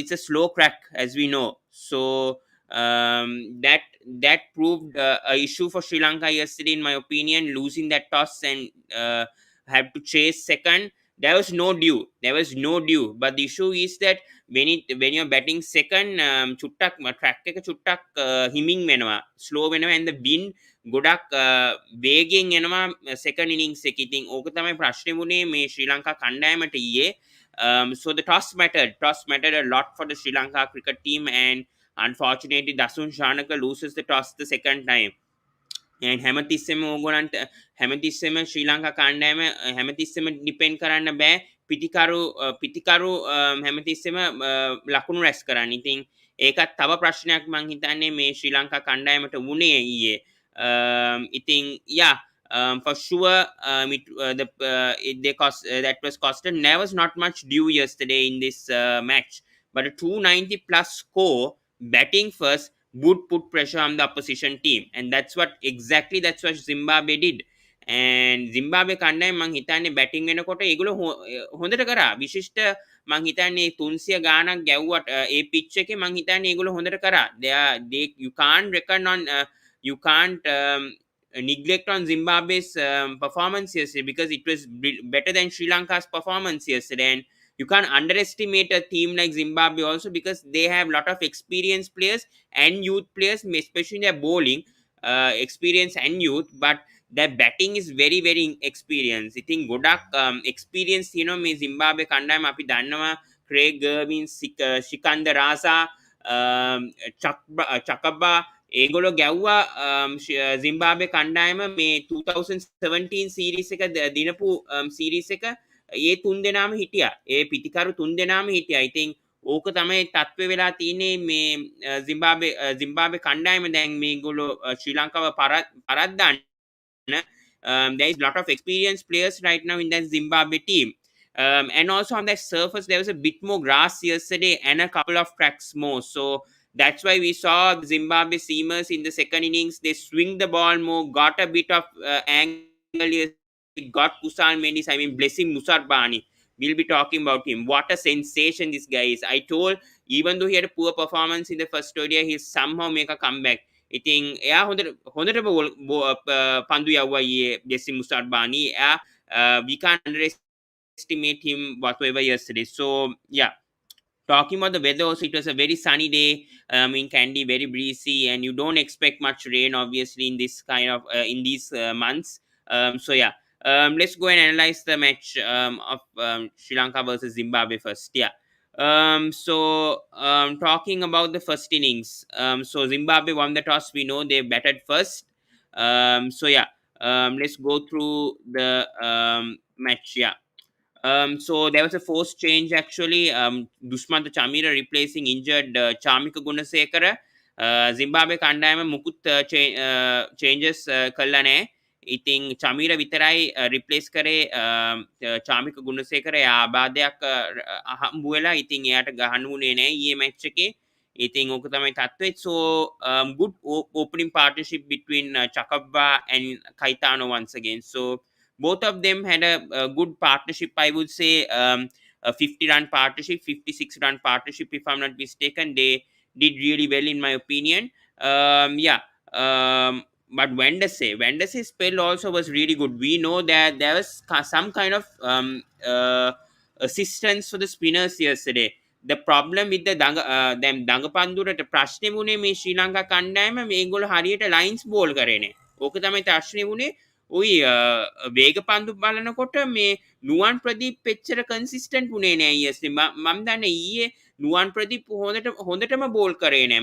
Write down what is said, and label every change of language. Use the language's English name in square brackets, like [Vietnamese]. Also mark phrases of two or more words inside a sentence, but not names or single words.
[English] It's a slow crack, as we know. So that proved a issue for Sri Lanka yesterday, in my opinion, losing that toss and have to chase second. There was no due, but the issue is that when you're batting second, [Sinhala] චුට්ටක් track එක චුට්ටක් හිමින් වෙනවා, slow වෙනවා, [English] and the wind [Sinhala] ගොඩක් වේගෙන් එනවා [English] second innings [Sinhala] එකේ. ඉතින් ඕක තමයි ප්‍රශ්නේ වුණේ මේ ශ්‍රී ලංකා කණ්ඩායමට ඊයේ. [English] So the toss mattered a lot for the Sri Lanka cricket team, and unfortunately Shanaka loses the toss the second time. [Sinhala] and හැමතිස්සෙම ඕගොල්ලන්ට හැමතිස්සෙම ශ්‍රී ලංකා කණ්ඩායම හැමතිස්සෙම ඩිපෙන්ඩ් කරන්න බෑ පිටිකරු හැමතිස්සෙම ලකුණු රැස් කරන්න. ඉතින් ඒකත් තව ප්‍රශ්නයක් මං හිතන්නේ මේ ශ්‍රී ලංකා කණ්ඩායමට වුණේ ඊයේ. [English] ඉතින් for sure, that was costed. There was not much due yesterday in this match, but a 290 plus score batting first would put pressure on the opposition team, and that's what Zimbabwe did. [Sinhala] And Zimbabwe කණ්ඩායම මං හිතන්නේ බැටිං වෙනකොට ඒගොල්ලෝ හොඳට කරා. විශිෂ්ට මං හිතන්නේ 300 ගාණක් ගැව්වට ඒ පිච් එකේ මං හිතන්නේ ඒගොල්ලෝ හොඳට කරා. [English] You can't reckon on you can't neglect on Zimbabwe's performance yesterday, because it was better than Sri Lanka's performance yesterday. And you can't underestimate a team like Zimbabwe also, because they have a lot of experienced players and youth players, especially their bowling experience and youth, but their batting is very, very experienced. I think [Sinhala] ගොඩක් experience මේ Zimbabwe කණ්ඩායම අපි දන්නවා. Craig Erwin, Sikandar Raza, Chakaba, ඒගොල්ලෝ ගැව්වා Zimbabwe කණ්ඩායම මේ 2017 series එක දිනපු series එක ඒ තුන් දෙනාම හිටියා. ඒ පිටිකරු තුන් දෙනාම හිටියා. ඉතින් ඕක තමයි තත්ත්වය වෙලා තියෙන්නේ මේ Zimbabwe කණ්ඩායම. දැන් මේගොල්ලෝ ශ්‍රී ලංකාව පරද්දන්න. [English] There is a lot of experienced players right now in that Zimbabwe team. And also on that surface, there was a bit more grass yesterday and a couple of cracks more. So that's why we saw the Zimbabwe seamers in the second innings. They swing the ball more, got a bit of angle. Got Kusal Mendis, bless him, Musarbani. We'll be talking about him. What a sensation this guy is. I told, even though he had a poor performance in the first ODI, he'll somehow make a comeback. [Sinhala] ඉතින් එයා හොඳට පන්දු යව්වා ඊයේ ජෙසි මුස්තාඩ්බානි. [English] We can't underestimate him whatsoever yesterday. So yeah, talking about the weather also, it was a very sunny day in Kandy, very breezy, and you don't expect much rain obviously in this kind of in these months. So yeah, let's go and analyze the match of Sri Lanka versus Zimbabwe first. Yeah. Talking about the first innings, so Zimbabwe won the toss. We know they batted first. So yeah, let's go through the match. Yeah. So there was a forced change actually. Dushmanta Chamira replacing injured Chamika Gunasekara. [Sinhala] Zimbabwe කණ්ඩායම මුකුත් changes කළා නැහැ. ඉතින් චමීර විතරයි රිප්ලේස් කරේ චාමික ගුණසේකර. එයා ආබාධයක් හම්බ වෙලා ඉතින් එයාට ගහන්න උනේ නැහැ ඊයේ මැච් එකේ. ඉතින් ඕක තමයි තත්ත්වය. [English] So good opening partnership between Chakabva and Kaitano once again. So both of them had a good partnership, I would say. A 50-run partnership, 56-run partnership, if I'm not mistaken. They did really well, in my opinion. Yeah. But Vendas's spell also was really good. We know that there was some kind of assistance for the spinners yesterday. The problem with the them [Sinhala] දඟපන්දුරට ප්‍රශ්නේ වුණේ මේ ශ්‍රී ලංකා කණ්ඩායම මේගොල්ලෝ හරියට [English] lines bowl [Sinhala] කරේ නේ. ඕක තමයි ප්‍රශ්නේ වුණේ. ඔයි වේග පන්දු බලනකොට මේ නුවන් ප්‍රදීප් එච්චර කන්සිස්ටන්ට් වුණේ නෑ ඊයේ. මම දන්නේ ඊයේ නුවන් ප්‍රදීප් හොඳටම බෝල් කරේ නෑ.